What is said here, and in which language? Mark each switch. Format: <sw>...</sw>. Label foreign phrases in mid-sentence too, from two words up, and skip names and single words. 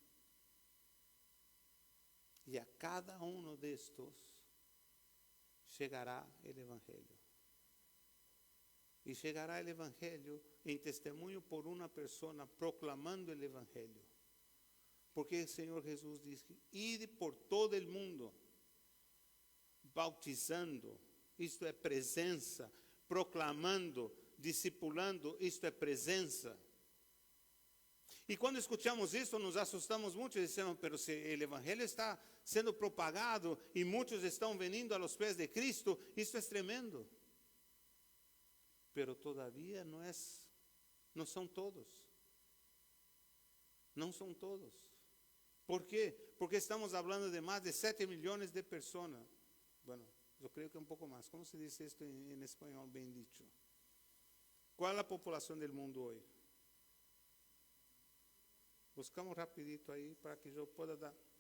<es>Y a cada uno de estos llegará el Evangelio. Y llegará el Evangelio en testimonio por una persona proclamando el Evangelio. Porque el Señor Jesús dice, id por todo el mundo, bautizando,</es> <pt>isto é presença, proclamando, discipulando, isto é presença. E quando escutamos isso, nos assustamos muito e dizemos, pero se o Evangelho está sendo propagado e muitos estão vindo a los pés de Cristo, isso é tremendo.</pt> <es>Pero todavía</es> <pt>não são todos. Não são todos. ¿Por quê?</pt> <es>Porque estamos hablando de más de 7 millones de personas. Bueno, yo creo que un poco más. ¿Cómo se dice esto en español bien dicho? ¿Cuál es la población del mundo hoy? Buscamos rapidito ahí para que yo pueda dar.</es>